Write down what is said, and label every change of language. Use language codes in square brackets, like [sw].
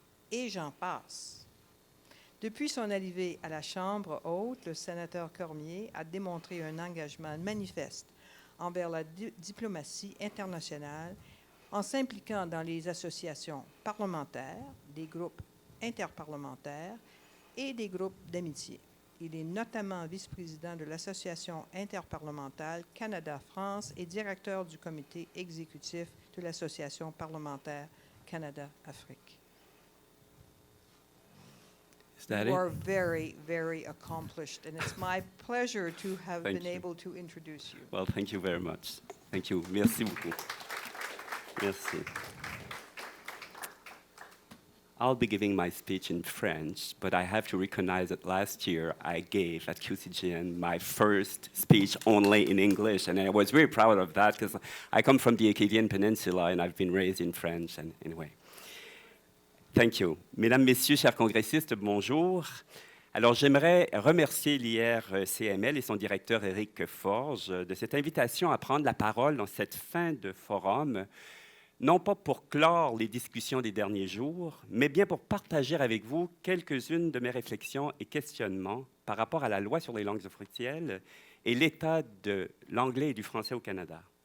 [fr] Et j'en passe. Depuis son arrivée à la Chambre haute, le sénateur Cormier a démontré un engagement manifeste envers la diplomatie internationale en s'impliquant dans les associations parlementaires, des groupes interparlementaires et des groupes d'amitié. Il est notamment vice-président de l'Association interparlementale Canada-France et directeur du comité exécutif de l'Association parlementaire Canada-Afrique. [en] You are very, very accomplished, and it's my pleasure to have been able to introduce you. Well, thank you very much. Thank you. [fr] Merci beaucoup. Merci. [en] I'll be giving my speech in French, but I have to recognize that last year I gave at QCGN my first speech only in English, and I was very proud of that because I come from the Acadian Peninsula and I've been raised in French, and anyway. Thank you. [fr] Mesdames, Messieurs, chers congressistes, bonjour. Alors, j'aimerais remercier l'IRCML et son directeur Éric Forge de cette invitation à prendre la parole dans cette fin de forum, non pas pour clore les discussions des derniers jours, mais bien pour partager avec vous quelques-unes de mes réflexions et questionnements par rapport à la loi sur les langues officielles et l'état de l'anglais et du français au Canada.